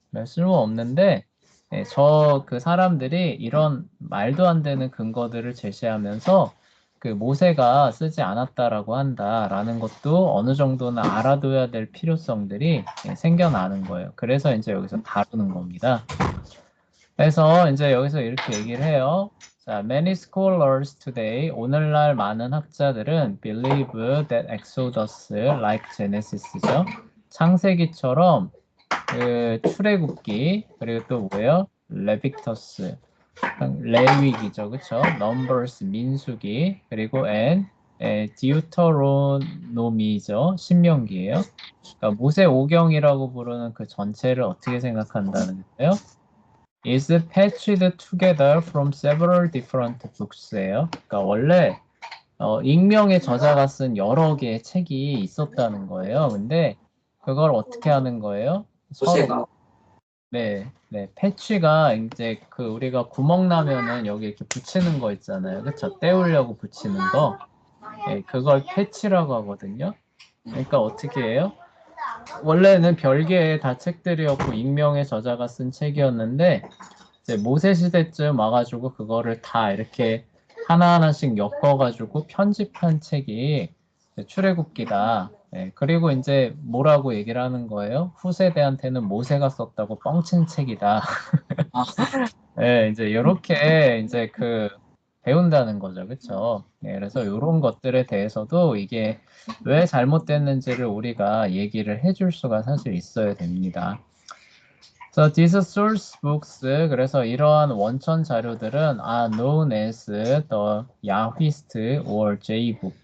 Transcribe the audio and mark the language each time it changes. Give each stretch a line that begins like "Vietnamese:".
Korean: 별 쓸모 없는데, 그 사람들이 이런 말도 안 되는 근거들을 제시하면서 모세가 쓰지 않았다라고 한다라는 것도 어느 정도는 알아둬야 될 필요성들이 생겨나는 거예요. 그래서 이제 여기서 다루는 겁니다. 그래서 이제 여기서 이렇게 얘기를 해요.
English: 자, many scholars today,
Korean: 오늘날 많은 학자들은
English: believe that Exodus, like Genesis죠.
Korean: 창세기처럼 출애굽기, 그리고 또 뭐예요? 레빅터스, 레위기죠, 그쵸? Numbers, 민수기, 그리고 디우터로노미죠, 신명기예요. 그러니까 모세 오경이라고 부르는 그 전체를 어떻게 생각한다는 거예요?
English: is patched together from several different books예요.
Korean: 그러니까 원래 익명의 저자가 쓴 여러 개의 책이 있었다는 거예요. 근데 그걸 어떻게 하는 거예요? 서로 모세가. 네, 네, 패치가 이제 우리가 구멍 나면은 여기 이렇게 붙이는 거 있잖아요. 그쵸? 때우려고 붙이는 거. 네, 그걸 패치라고 하거든요. 그러니까 어떻게 해요? 원래는 별개의 다 책들이었고 익명의 저자가 쓴 책이었는데 이제 모세 시대쯤 와가지고 그거를 다 이렇게 하나하나씩 엮어가지고 편집한 책이 이제 출애굽기다. 예, 그리고 이제 뭐라고 얘기를 하는 거예요? 후세대한테는 모세가 썼다고 뻥친 책이다. 아, 예, 이제 이렇게 이제 배운다는 거죠. 그쵸? 예, 그래서 이런 것들에 대해서도 이게 왜 잘못됐는지를 우리가 얘기를 해줄 수가 사실 있어야 됩니다.
English: So these source books,
Korean: 그래서 이러한 원천 자료들은
English: are known as the Yahwist or J-book.